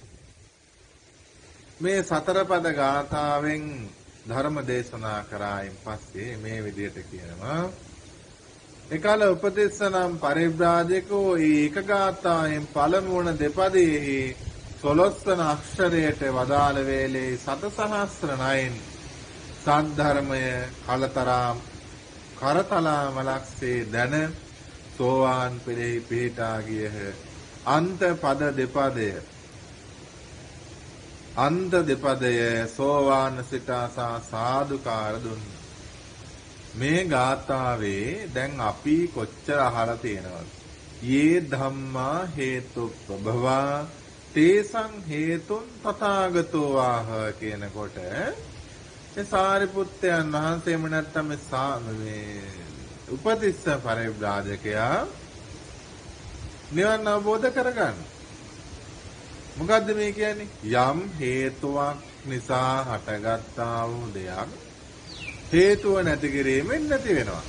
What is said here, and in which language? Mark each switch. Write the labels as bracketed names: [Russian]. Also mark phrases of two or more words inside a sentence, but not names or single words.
[Sinhala] මේ සතර පද ගාථාවෙන් ධර්ම දේශනා කරායින් පස්සේ මේ විදිහට කියනවා එකල උපදේශනම් පරිබ්‍රාජකෝ ඒක ගාථායෙන් පළමු වන දෙපදයෙහි 12 වන අක්ෂරයට වදාළ වේලේ සතසහස්‍රණයෙන් සද්ධර්මය කලතරම් කරතලාමලක්සේ දැන සෝවාන් පෙරෙහි පිහිටා ගියහ. අන්ත දෙපදය සෝවාන් සිතාසා සාදුකාර දුන්න. මේ ගාථාවේ දැන් අපි කොච්චර අහලා තියෙනවද? [Pali] යේ ධම්මා හේතුප්පභවා තේසං හේතුන් තථාගතෝ ආහ [Sinhala] කියනකොට ඒ සාරිපුත්තයන් වහන්සේම නැත්තම් මේ උපතිස්ස පරිබ්‍රාජකයා නිවන් අවබෝධ කරගන්න. මොකද්ද මේ කියන්නේ? යම් හේතුවක් නිසා හටගත්තා වූ දෙයක් හේතුව නැති කිරීමෙන් නැති වෙනවා.